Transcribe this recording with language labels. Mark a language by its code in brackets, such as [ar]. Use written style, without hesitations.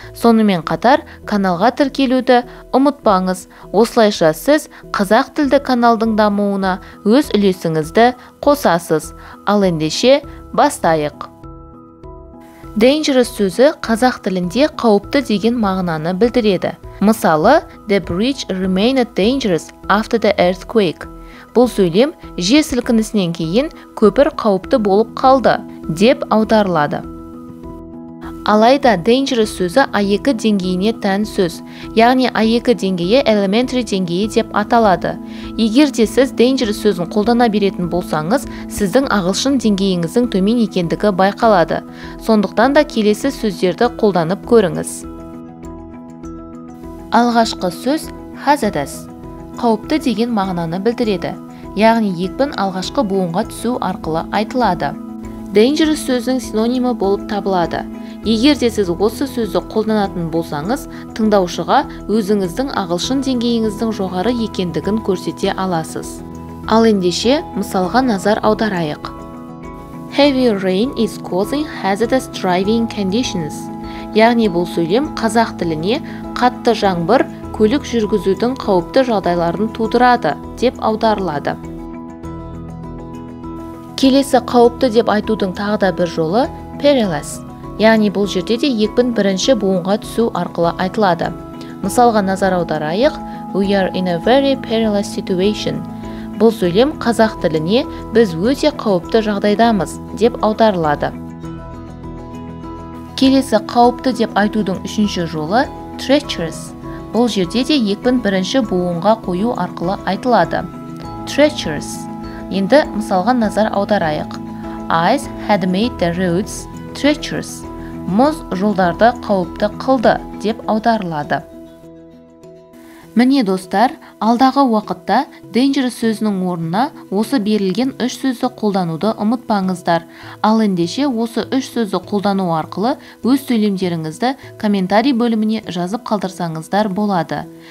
[kk] Сонымен қатар каналға тіркелуді ұмытпаңыз. Осылайша сіз қазақ тілді каналдың дамуына өз үлесіңізді қосасыз. Ал ендеше бастайық. Dangerous сөзі қазақ тілінде қауіпті деген мағынаны білдіреді. [en] Мысалы, the bridge remained dangerous after the earthquake. [kk] Бұл сөйлем жер сілкінісінен кейін көпір қауіпті болып қалды деп аударылады. Алайда dangerous сөзі A2 деңгейіне тән сөз, яғни A2 деңгейі elementary деңгейі деп аталады. Егер де сіз dangerous сөзін қолдана беретін болсаңыз, сіздің ағылшын деңгейіңіздің төмен екендігі байқалады. Сондықтан да келесі сөздерді қолданып көріңіз. Алғашқы сөз hazardous. Қауіпті деген мағынаны білдіреді, яғни екпін алғашқы буынға түсу арқылы айтылады. Dangerous сөзінің синонимі болып табылады. Егер де сіз осы сөзді қолданатын болсаңыз, тыңдаушыға өзіңіздің ағылшын деңгейіңіздің жоғары екендігін көрсете аласыз. Ал ендеше мысалға назар аударайық. [en] Heavy rain is causing hazardous driving conditions. [kk] Яғни бұл сөйлем қазақ тіліне қатты жаңбыр көлік жүргізудің қауіпті жағдайларын тудырады деп аударылады. Келесі қауіпті деп айтудың тағы да бір жолы perilous. Яғни бұл жерде де екпін бірінші буынға түсу арқылы айтылады. Мысалға назар аударайық. [en] We are in a very perilous situation. [kk] Бұл сөйлем қазақ тіліне біз өте қауіпті жағдайдамыз деп аударылады. Келесі қауіпті деп айтудың үшінші жолы treacherous. Бұл жерде де екпін бірінші буынға қою арқылы айтылады. [en] Treacherous. [kk] Енді мысалға назар аударайық. [en] Ice had made the roads treacherous. [kk] Мұз жолдарды қауіпті қылды деп аударылады. Міне достар, алдағы уақытта dangerous сөзінің орнына осы берілген үш сөзді қолдануды ұмытпаңыздар. Ал ендеше осы үш сөзді қолдану арқылы өз сөйлемдеріңізді комментарий бөліміне жазып қалдырсаңыздар болады.